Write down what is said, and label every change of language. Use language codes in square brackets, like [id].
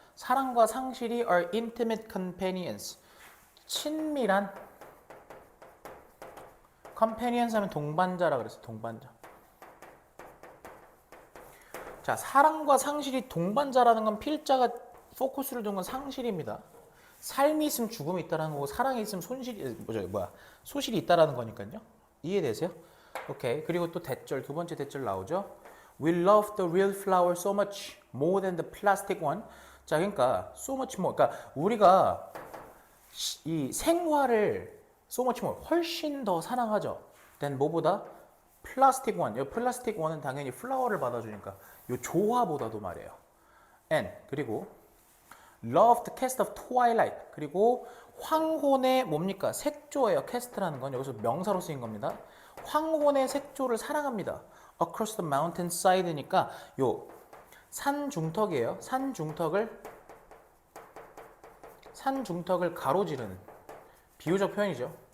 [ko] 사랑과 상실이 [en] are intimate companions. [ko] 친밀한 companions 하면 동반자라 그랬어요. 동반자. 자, 사랑과 상실이 동반자라는 건 필자가 포커스를 둔 건 상실입니다. 삶이 있으면 죽음이 있다라는 거고 사랑이 있으면 소실이 있다라는 거니까요. 이해되세요? 오케이. 그리고 또 대절, 두 번째 대절 나오죠. [en] We love the real flower so much more than the plastic one. [ko] 자, 그러니까 [en] so much more. [ko] 그러니까 우리가 이 생화를 [en] so much more [ko] 훨씬 더 사랑하죠. than 뭐보다? 플라스틱 원. 이 플라스틱 원은 당연히 플라워를 받아주니까 이 조화보다도 말이에요. [en] and [ko] 그리고 [en] love the cast of twilight. [ko] 그리고 황혼의 뭡니까? 색조예요. cast라는 건 여기서 명사로 쓰인 겁니다. 황혼의 색조를 사랑합니다. [en] across the mountain side니까 [ko] 요 산 중턱이에요. 산 중턱을 가로지르는 비유적 표현이죠.